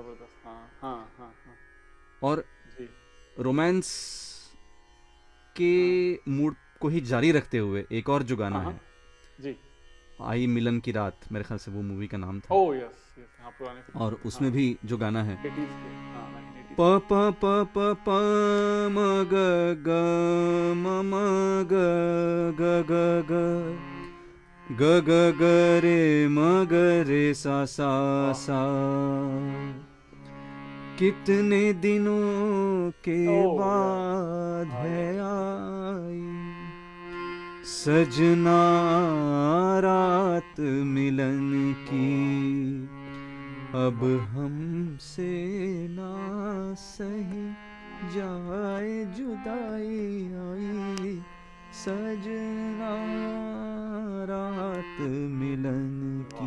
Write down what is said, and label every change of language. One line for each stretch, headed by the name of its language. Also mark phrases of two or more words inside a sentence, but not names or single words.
Hindi: जबरदस्त। हाँ हाँ हाँ हाँ और जी रोमांस के मूड को ही जारी रखते हुए एक और जो गाना हाँ, है, जी। आई मिलन की रात, मेरे ख्याल से वो मूवी का नाम था।
English: oh yes yes,
Hindi: हाँ पुराने और उसमें भी जो गाना है 80s के, हाँ 1980s। प प प प प म ग ग म म ग ग ग ग ग ग ग रे म ग रे सा सा सा। कितने दिनों के
English: Oh, yeah.
Hindi: बाद हाँ, है
English: yes.
Hindi: आई सजना रात मिलन की, अब हमसे ना सही जाए जुदाई आई सजना रात मिलन की।